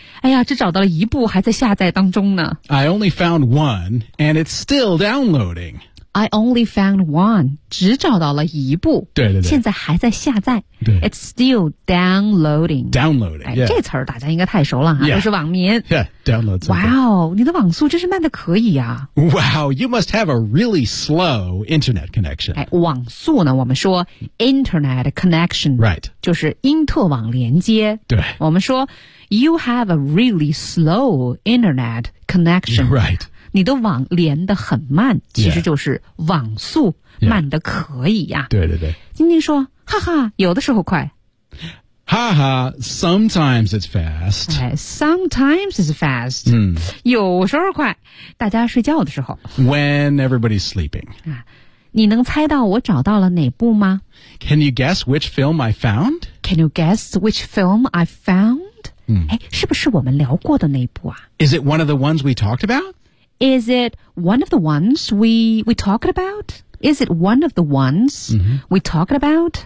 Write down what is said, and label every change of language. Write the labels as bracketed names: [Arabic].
[Chinese] 哎呀，只找到了一部，还在下载当中呢。 [English] I only found one, and it's still downloading. I only found one, [Chinese] 只找到了一部，对对对，现在还在下载。对 [English] ，It's still downloading. Downloading，、 [Chinese] 哎 [English] yeah. [Chinese] 这词儿大家应该太熟了哈、 [English] yeah. [Chinese] 都是网民。 [English] Yeah. Downloads. [Chinese] Wow, 你的网速真是慢得可以啊。 [English] Wow, you must have a really slow internet connection. [Chinese] 哎，网速呢，我们说 internet connection. [English] Right. [Chinese] 就是因特网连接。对。我们说 [English] you have a really slow internet connection. Right. [Chinese] 你的网连得很慢，其实就是网速慢得可以啊。对对对。晶晶说，哈哈，有的时候快。 [English] 哈哈 ，sometimes it's fast. Sometimes it's fast. [Chinese] 有时候快，大家睡觉的时候。 [English] When everybody's sleeping. [Chinese] 你能猜到我找到了哪部吗 [English] ？Can you guess which film I found? Can you guess which film I found? [Chinese] 是不是我们聊过的那部啊 [English] ？Is it one of the ones we talked about? Is it one of the ones we talked about? Is it one of the ones we talked about?